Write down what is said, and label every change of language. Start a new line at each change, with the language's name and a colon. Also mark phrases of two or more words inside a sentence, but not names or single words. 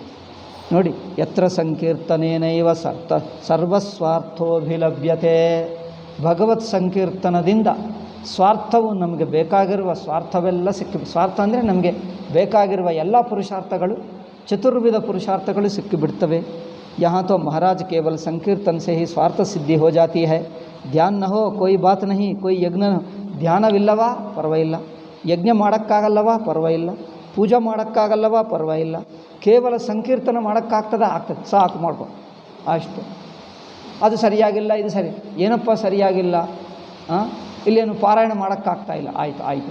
Sanskrit: ನೋಡಿ, ಯತ್ರ ಸಂಕೀರ್ತನೇನೈವ ಸರ್ವಸ್ವಾರ್ಥೋಭಿಲಭ್ಯತೆ.
Kannada: ಭಗವತ್ ಸಂಕೀರ್ತನದಿಂದ ಸ್ವಾರ್ಥವು, ನಮಗೆ ಬೇಕಾಗಿರುವ ಸ್ವಾರ್ಥವೆಲ್ಲ ಸ್ವಾರ್ಥ ಅಂದರೆ ನಮಗೆ ಬೇಕಾಗಿರುವ ಎಲ್ಲ ಪುರುಷಾರ್ಥಗಳು, ಚತುರ್ವಿಧ ಪುರುಷಾರ್ಥಗಳು ಸಿಕ್ಕಿಬಿಡ್ತವೆ.
Hindi: यहाँ तो महाराज केवल संकीर्तन से ही स्वार्थ सिद्धि हो जाती है. ध्यान न हो कोई बात नहीं, कोई
Kannada: ಯಜ್ಞ ಧ್ಯಾನವಿಲ್ಲವಾ ಪರವಾಗಿಲ್ಲ, ಯಜ್ಞ ಮಾಡೋಕ್ಕಾಗಲ್ಲವಾ ಪರವಾಗಿಲ್ಲ, ಪೂಜೆ ಮಾಡೋಕ್ಕಾಗಲ್ಲವಾ ಪರವಾಗಿಲ್ಲ, ಕೇವಲ ಸಂಕೀರ್ತನ ಮಾಡೋಕ್ಕಾಗ್ತದೆ, ಸಾಕು ಮಾಡ್ಕೊ ಅಷ್ಟೇ. ಅದು ಸರಿಯಾಗಿಲ್ಲ, ಇದು ಸರಿ, ಏನಪ್ಪ ಸರಿಯಾಗಿಲ್ಲ? ಇಲ್ಲೇನು ಪಾರಾಯಣ ಮಾಡೋಕ್ಕಾಗ್ತಾಯಿಲ್ಲ, ಆಯಿತು.